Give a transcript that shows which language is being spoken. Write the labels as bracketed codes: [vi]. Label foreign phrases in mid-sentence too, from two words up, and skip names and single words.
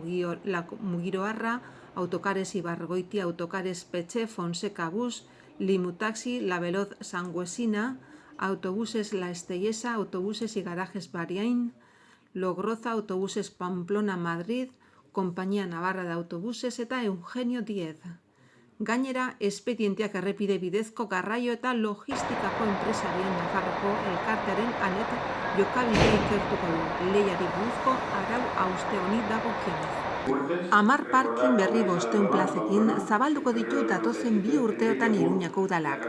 [eu] Mugiroarra, Autocares Ibargoiti, Autocares Peche, Fonseca Bus, Limutaxi, La Veloz Sangüesina, Autobuses La Estellesa, Autobuses y Garajes Bariain, Logroza, Autobuses Pamplona Madrid, Compañía Navarra de Autobuses eta Eugenio Diez. Gainera, espedienteak errepide bidezko garraio eta logistikako enpresarien Nafarroko elkartearen anet jokabide ikertuko du, lehiari buruzko arau hauste honi dagokionez. 10 parking berri 500 plazekin zabalduko ditu datozen 2 urteotan Iruñako udalak.